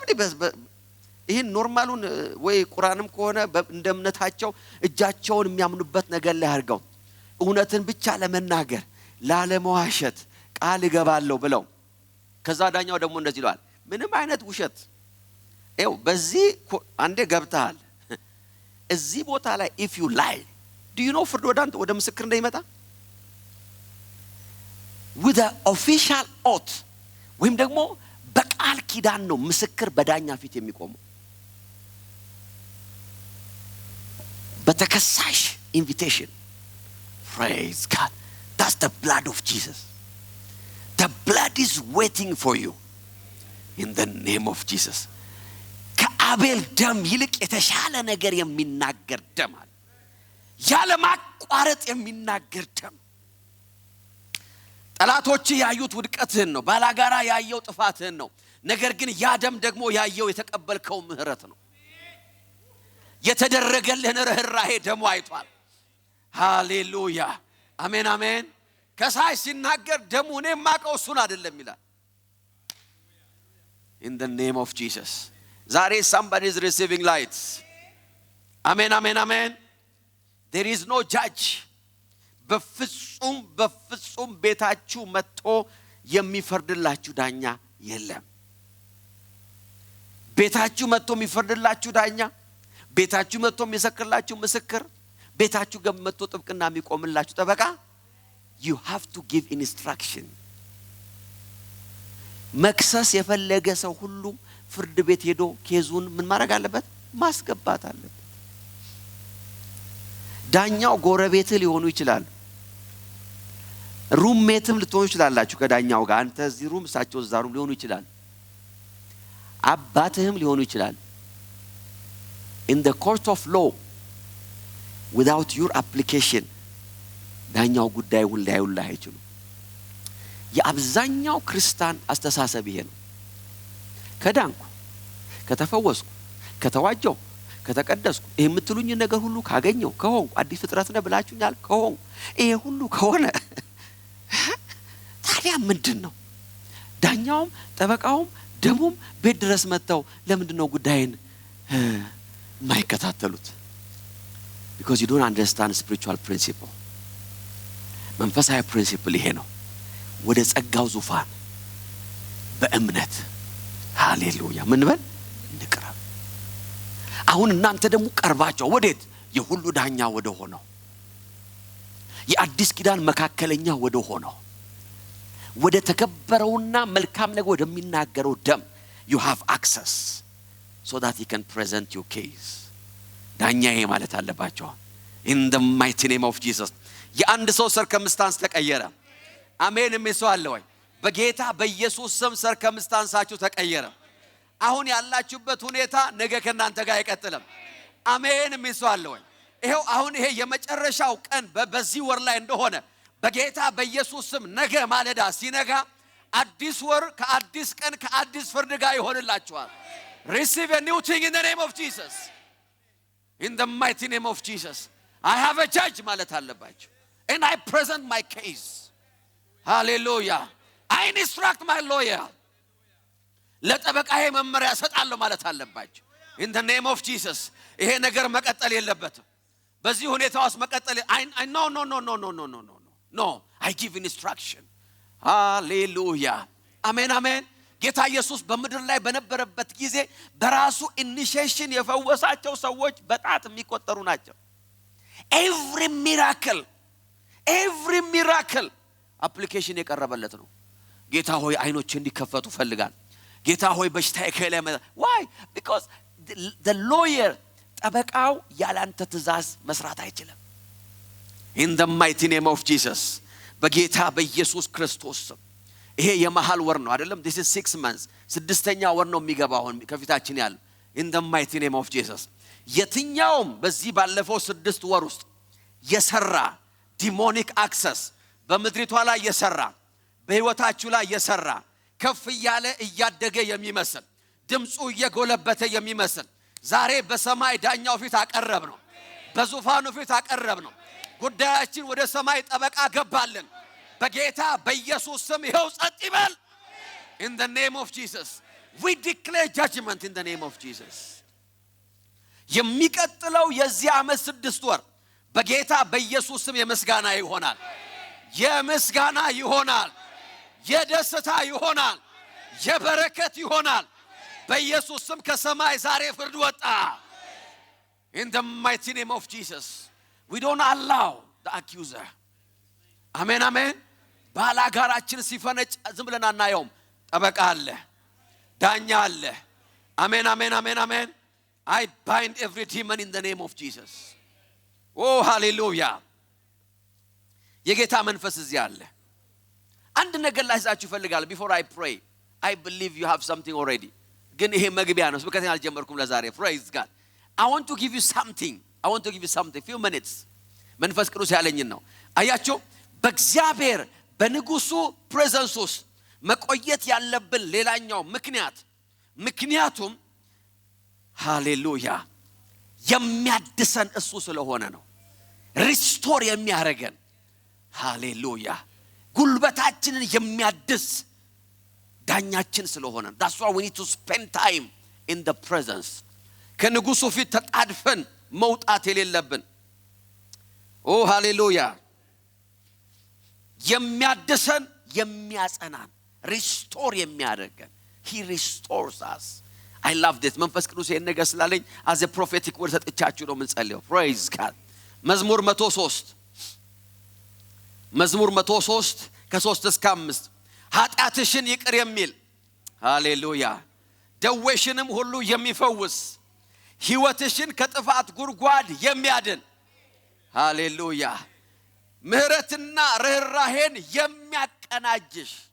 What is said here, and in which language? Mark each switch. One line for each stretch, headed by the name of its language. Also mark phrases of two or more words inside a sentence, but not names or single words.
Amharic: አለ እንዴ ይሄን ኖርማሉን ወይ ቁርአንም ከሆነ እንደ እምነታቸው እጃቸውን የሚያምኑበት ነገር ላይ አድርገው እውነትን ብቻ ለመናገር ላለመዋሸት ቃል ይገባለሁ ብለው ከዛ ዳኛው ደግሞ እንደዚህ ይላል ምንም አይነት ውሸት ኤው በዚህ አንዴ ገብተሃል እዚህ ቦታ ላይ
English: if you lie do you know
Amharic: ፍርድ ወደ ምስክር እንደሚመጣ
English: with an official oath
Amharic: ወይም ደግሞ በቃል ኪዳን ነው ምስክር በዳኛ ፊት የሚቆመው
English: በተከሳሽ invitation praise God that's the blood of Jesus the blood is waiting for you in the name of Jesus
Amharic: ከአቤል ደም ይልቅ የተሻለ ነገር የሚናገር ደም አለ ያለ ማቋረጥ የሚናገር ደም ጠላቶች ያዩት ውድቀትህን ነው ባላጋራ ያየው ጥፋትህን ነው ነገር ግን ያ ደም ደግሞ ያየው የተቀበልከው ምህረት ነው የተደረገልህን ርህራሄ ደሙ አይቷል ሃሌሉያ አሜን አሜን ከሳይ ሲናገር ደሙ እኔ ማቀው እሱን አይደለም ይላል
English: in the name of Jesus
Amharic: ዛሬ
English: somebody is receiving lights amen amen amen there is no judge
Amharic: በፍጹም ቤታችሁ መጥቶ የሚፈርድላችሁ ዳኛ የለም ቤታችሁ መጥቶ የሚፈርድላችሁ ዳኛ ቤታችሁ መጥቶ የሚሰክርላችሁ ምስክር ቤታችሁ መጥቶ ጥብቅና የሚቆምላችሁ ጠበቃ
English: you have to give instruction
Amharic: መክሰስ የፈለገ ሰው ሁሉ ፍርድ ቤት ሄዶ ኬዙን ምን ማድረግ አለበት ማስገባት አለበት ዳኛው ጎረቤት ሊሆኑ ይችላል ሩምሜትም ልትሆኑ ይችላላችሁ ከዳኛው ጋር አንተ እዚህ ሩም እሳቸው እዛ ሩም ሊሆኑ ይችላል አባትህም ሊሆኑ ይችላል
English: in the court of law without your application ዳኛው
Amharic: ጉዳዩን ሊያዩልህ አይችሉም የአብዛኛው ክርስቲያን አስተሳሰብ ይሄ ነው ከዳንኩ ከተፈወስኩ ከተዋጀው ከተቀደስኩ ይሄ የምትሉኝ ነገር ሁሉ ካገኘው ከሆንኩ አዲስ ፍጥረት ነህ ብላችሁኛል ከሆንኩ ይሄ ሁሉ ከሆነ ታዲያ ምንድነው ዳኛውም ጠበቃውም ደሙም ቤት ድረስ መጥተው ለምንድነው ጉዳይን ማይከታተሉት
English: because you don't understand spiritual principle
Amharic: መንፈሳዊ ፕሪንሲፕል ይሄ ነው ወደ ጸጋው ዙፋን በእምነት ሃሌሉያ ምን በል እንቅረብ አሁን እናንተ ደግሞ ቀርባችሁ ወዴት የሁሉ ዳኛ ወደ ሆነው የአዲስ ኪዳን መካከለኛ ወደ ሆነው ወደ ተከበረውና መልካም ነገር ወደሚናገረው ደም
English: you have access so that he can present your case
Amharic: ዳኛዬ ማለት አለባችሁ
English: in the mighty name of Jesus
Amharic: የአንድ ሰው ሰርከምስታንስ ተቀየረ አሜን የሚሰው አለ ወይ በጌታ በኢየሱስ ስም ሰርከምስታንሳችሁ ተቀየረ አሁን ያላችሁበት ሁኔታ ነገ ከናንተ ጋር አይቀጥልም አሜን የሚሰው አለ ወይ ይሄው አሁን ይሄ የመጨረሻው ቀን በዚህ ወር ላይ እንደሆነ በጌታ በኢየሱስ ስም ነገ ማለዳ ሲነጋ አዲስ ወር ከአዲስ ቀን ከአዲስ ፍርድ ጋር ይሆንላችኋል
English: receive a new thing in the name of Jesus in the mighty name of Jesus I have a judge
Amharic: ማለት አለባችሁ
English: and I present my case hallelujah I instruct my lawyer
Amharic: ለጠበቃዬ መመሪያ ሰጣለሁ ማለት አለባችሁ
English: in the name of Jesus
Amharic: ይሄ ነገር መቀጠል የለበትም በዚህ ሁኔታ ውስጥ መቀጠል
English: I no I give instruction hallelujah amen amen
Amharic: ጌታ ኢየሱስ በመድር ላይ በነበረበት ጊዜ በራሱ ኢኒሺዬሽን የፈወሳቸው ሰዎች በጣት የሚቆጠሩ ናቸው every
English: miracle application
Amharic: የቀረበለት ነው ጌታ ሆይ አይኖች እንዲከፈቱ ፈልጋል ጌታ ሆይ በሽታዬ ከላይ
English: why because the lawyer
Amharic: ጠበቃው ያላንተ ትእዛዝ መስራት አይችልም
English: in the mighty name of
Amharic: Jesus በጌታ በኢየሱስ ክርስቶስ ይሄ የመሃል ወር ነው አይደለም
English: this is 6 months
Amharic: ስድስተኛ ወር ነው የሚገባው ከፊታችን ያለው in
English: the mighty name of Jesus
Amharic: የትኛውም በዚህ ባለፈው 6 ወር ውስጥ የሰራ
English: demonic access
Amharic: በመድሪቷ ላይ የሰራ በህይወታችሁ ላይ የሰራ ከፍ ያለ እያደገ የሚመስል ድምጹ እየጎለበተ የሚመስል ዛሬ በሰማይ ዳኛው ፊት አቀረብ ነው በዙፋኑ ፊት አቀረብ ነው ጉዳያችን ወደ ሰማይ ጠበቃ ገባልን በጌታ በኢየሱስ ስም ይኸው ጸጥ ይበል
English: in the name of Jesus we declare judgment in the name of Jesus.
Amharic: የሚቀጥለው የዚህ ዓመት 6 ወር በጌታ በኢየሱስ ስም የምስጋና ይሆናል። የምስጋና ይሆናል። የደስታ ይሆናል። የበረከት ይሆናል። በኢየሱስ ስም ከሰማይ ዛሬ ፍርድ ወጣ።
English: In the mighty name of Jesus. We don't allow the accuser. Amen, amen.
Amharic: ባላጋራችን ሲፈነጭ ዝም ብለን አናየውም። ጠበቃ አለ፣ ዳኛ አለ።
English: Amen, amen, amen, amen. I bind every demon in the name of Jesus. Oh, hallelujah.
Amharic: የጌታ መንፈስ እዚህ አለ። አንድ ነገር ላይዛችሁ ፈልጋለሁ
English: before I pray. I believe you have something already.
Amharic: ግን ይሄ መግቢያ ነው። ስብከቴን አልጀመርኩም ለዛሬ።
English: Praise God. I want to give you something. Few minutes.
Amharic: መንፈስ ቅዱስ ያለኝን ነው። አያችሁ በእግዚአብሔር በንጉሱ ፕሬዘንስ ውስጥ መቆየት ያለብን ሌላኛው ምክንያቱም ሃሌሉያ የሚያድሰን እሱ ስለሆነ ነው። ሪስቶር የሚያረገን ሃሌሉያ ጉልበታችንን የሚያድስ ዳኛችን ስለሆነ
English: that's why we need to spend time in the presence.
Amharic: ከንጉሱ ፊት ተጣድፈን መውጣት የሌለብን ኦ ሃሌሉያ የሚያድሰን የሚያጸናን ሪስቶር የሚያደርገን
English: he restores us. I love this.
Amharic: መንፈስ ቅዱስ ይሄን ነገር ስላለኝ
English: as a prophetic word
Amharic: ሰጥቻችሁ ነው የምንጸልየው.
English: Praise God.
Amharic: መዝሙር 103 ከ3 እስከ 5 ኃጢአትሽን ይቅር የሚል ሃሌሉያ ደዌሽንም ሁሉ የሚፈውስ ሕይወትሽን ከጥፋት ጉድጓድ የሚያድን ሃሌሉያ ምህረትና ርህራሄን የሚያቀናጅሽ